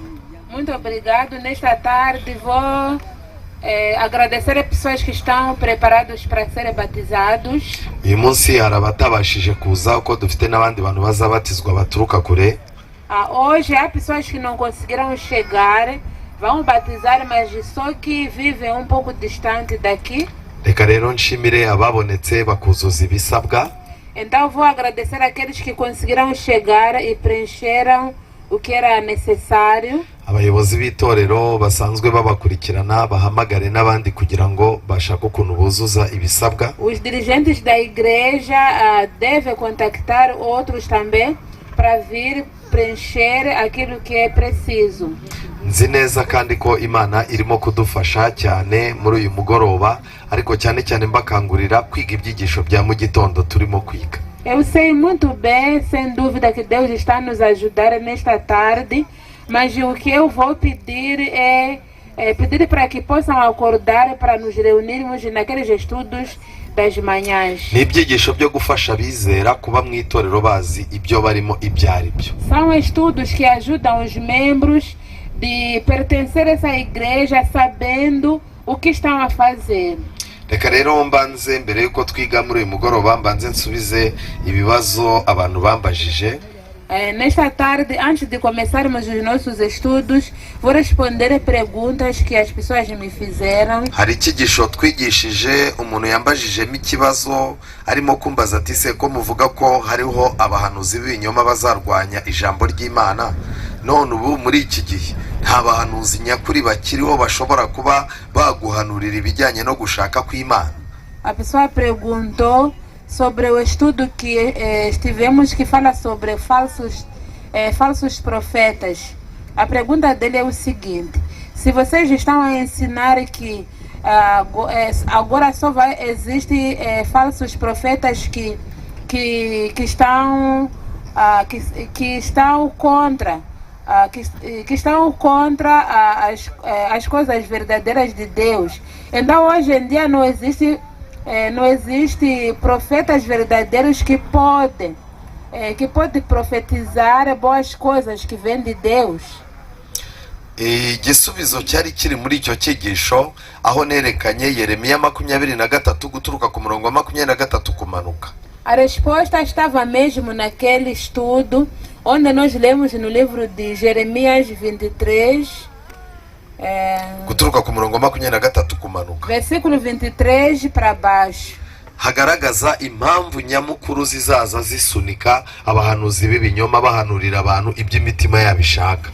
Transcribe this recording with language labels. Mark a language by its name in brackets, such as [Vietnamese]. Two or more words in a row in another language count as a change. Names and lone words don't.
[Portuguese] Muito obrigado. Nesta tarde vou agradecer as pessoas que estão preparados para serem batizados. [Kinyarwanda] Uyu munsi hari abatabashije kuza uko dufite n'abandi bantu bazabatizwa baturuka kure. [Portuguese] Hoje há pessoas que não conseguiram chegar, vão batizar, mas só que vivem um pouco distante daqui. [Kinyarwanda] Reka rero nshimire ababonetse bakuzuza ibisabwa. [Portuguese] Então vou agradecer aqueles que conseguiram chegar e preencheram o que era necessário. [Kinyarwanda] Abayobozi b'itorero basanzwe babakurikirana bahamagare n'abandi kugira ngo bashake ukuntu buzuza ibisabwa. [Portuguese] Os dirigentes da igreja devem contactar outros também para vir preencher aquilo que é preciso. [Kinyarwanda] Nzi neza kandi ko Imana irimo kudufasha cyane muri uyu mugoroba, ariko cyane cyane mbakangurira kwiga ibyigisho bya mu gitondo turimo kwiga. [Portuguese] Eu sei muito bem, sem dúvida, que Deus está nos ajudar nesta tarde, mas o que eu vou pedir é pedir para que possam acordar para nos reunirmos naqueles estudos das manhãs. [Kinyarwanda] Ni ibyigisho byo gufasha abizera kuba mu itorero bazi ibyo barimo ibyo ari byo. [Portuguese] São estudos que ajudam os membros de pertencer a essa igreja sabendo o que estão a fazer. [Kinyarwanda] Reka rero mbanze mbere yuko twiga muri uyu mugoroba mbanze nsubize ibibazo abantu bambajije. [Portuguese] Nesta tarde, antes de começarmos os nossos estudos, vou responder perguntas que as pessoas me fizeram. [Kinyarwanda] Hari icyigisho twigishije umuntu yambajijemo ikibazo arimo kumbaza ati se ko muvuga ko hariho abahanuzi b'ibinyoma bazarwanya ijambo ry'Imana, none ubu muri iki gihe nta bahanuzi nyakuri bakiriho bashobora kuba baguhanurira ibijyanye no gushaka kw'Imana? [Portuguese] A pessoa perguntou sobre o estudo que estivemos, que fala sobre falsos profetas. A pergunta dele é o seguinte: se vocês estão a ensinar que agora só existem falsos profetas que estão contra as coisas verdadeiras de Deus, então hoje em dia não existe profetas verdadeiros que podem profetizar boas coisas que vêm de Deus. [Kinyarwanda] Igisubizo cyari kiri muri icyo cyigisho aho nerekanye Yeremiya 23 guturuka ku murongo wa 23 kumanuka. [Portuguese] A resposta estava mesmo naquele estudo onde nós lemos no livro de Jeremias 23, [Kinyarwanda] guturuka ku murongo wa 23 kumanuka. [Portuguese] Versículo 23 para baixo. [Kinyarwanda] Hagaragaza impamvu nyamukuru zizaza zisunika abahanuzi b'ibinyoma bahanurira abantu iby'imitima yabishaka.